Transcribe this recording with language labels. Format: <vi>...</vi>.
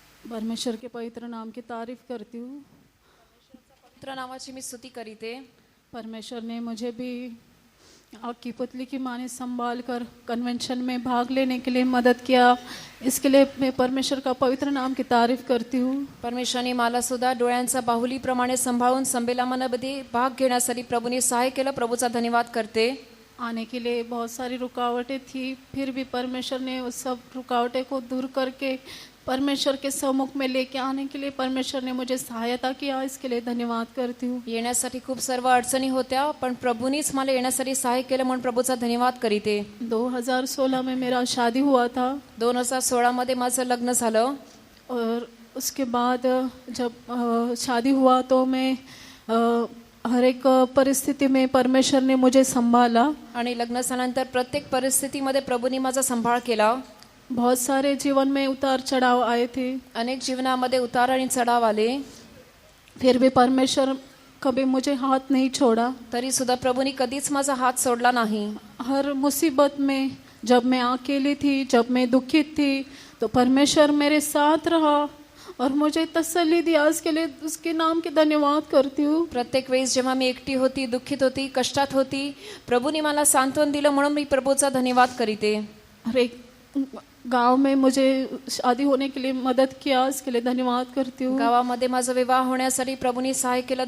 <hi>परमेश्वर के पवित्र नाम की तारीफ करती हूँ.</hi> <mr>पवित्र नावाची मी स्तुती करीते.</mr> <hi>परमेश्वर ने मुझे भी आग की पुतली की माने संभाल कर कन्वेंशन में भाग लेने के लिए मदद किया. इसके लिए मैं परमेश्वर का पवित्र नाम की तारीफ करती हूँ.</hi> <mr>परमेश्वराने मला सुद्धा डोळ्यांचा बाहुलीप्रमाणे सांभाळून संमेलनामध्ये भाग घेण्यासाठी प्रभूने सहाय केलं. प्रभूचा धन्यवाद करते.</mr> <hi>आने के लिए बहुत सारी रुकावटें थी, फिर भी परमेश्वर ने उस सब रुकावटें को दूर करके परमेश्वर के सम्मुख में लेके आने के लिए परमेश्वर ने मुझे सहायता किया. इसके लिए धन्यवाद करती हूँ.</hi> <mr>येण्यासाठी खूप सर्व अडचणी होत्या, पण प्रभूनीच मला येण्यासाठी सहाय केलं म्हणून प्रभूचा धन्यवाद करीते.</mr> <hi>2016 में मेरा शादी हुआ था.</hi> <mr>2016 मध्ये माझं लग्न झालं.</mr> <hi>और उसके बाद जब शादी हुआ तो मैं हर एक परिस्थिति में परमेश्वर ने मुझे संभाला.</hi> <mr>आणि लग्न झाल्यानंतर प्रत्येक परिस्थितीमध्ये प्रभूने माझा सांभाळ केला.</mr> <hi>बहुत सारे जीवन में उतार चढ़ाव आए थे.</hi> <mr>अनेक जीवनामध्ये उतार आणि चढाव आले.</mr> <hi>फिर भी परमेश्वर कभी मुझे हाथ नहीं छोड़ा.</hi> <mr>तरी सुद्धा प्रभूने कधीच माझा हात सोडला नाही.</mr> <hi>हर मुसीबत में जब मैं अकेली थी, जब मैं दुखित थी, तो परमेश्वर मेरे साथ रहा और मुझे तसल्ली दी. आज के लिए उसके नाम के धन्यवाद करती हूँ.</hi> <mr>प्रत्येक वेळेस जेव्हा मी एकटी होती, दुःखित होती, कष्टात होती, प्रभूने मला सांत्वन दिलं म्हणून मी प्रभूचा धन्यवाद करीते.</mr> <hi>और एक गांव में मुझे शादी होने के लिए मदद किया. इसके लिए धन्यवाद करती हूँ.</hi> <mr>गावामध्ये माझा विवाह होण्यासाठी प्रभूने सहाय केलं.</mr>